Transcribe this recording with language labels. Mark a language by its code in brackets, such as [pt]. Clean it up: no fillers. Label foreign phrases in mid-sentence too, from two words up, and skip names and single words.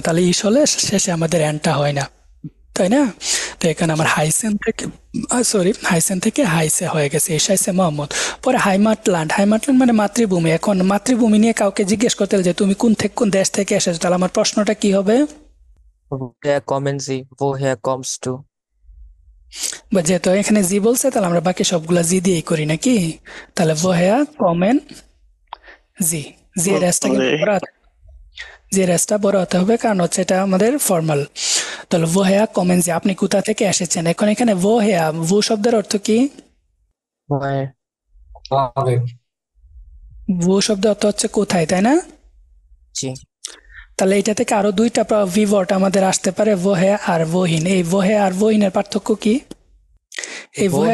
[bn] তাহলে ইস হলে শেষে আমাদের এন্ডটা হয় না, তাই না? তো এখানে আমার হাইসেন থেকে হাইসে হয়ে গেছে, এস হাইসে মোহাম্মদ। পরে হাইমাটল্যান্ড, হাইমাটল্যান্ড মানে মাতৃভূমি। এখন মাতৃভূমি নিয়ে কাউকে জিজ্ঞেস করতে হলে যে তুমি কোন দেশ থেকে এসেছো, তাহলে আমার প্রশ্নটা কি হবে? [de] Woher kommen Sie? Woher kommst du? [bn] বা যেহেতু এখানে জি বলছে তাহলে আমরা বাকি সবগুলা জি দিয়েই করি নাকি? [de] তাহলে woher kommen Sie, [bn] জি এর রেসটা কিন্তু বড় হাতে, জি এর রেসটা বড় হতে হবে, কারণ হচ্ছে এটা আমাদের ফর্মাল। [de] তাহলে woher kommen Sie, [bn] আপনি কোথা থেকে এসেছেন। এখন এখানে [de] woher, wo [bn] শব্দের অর্থ কি? [de] Woher? [bn] স্বাভাবিক। wo শব্দের অর্থ হচ্ছে কোথায়, তাই না? জি। তাহলে এটা থেকে আরো দুইটা ভিওয়ার্ড আমাদের আসতে পারে, woher আর wohin। এই woher আর wohin এর পার্থক্য কি? এই woher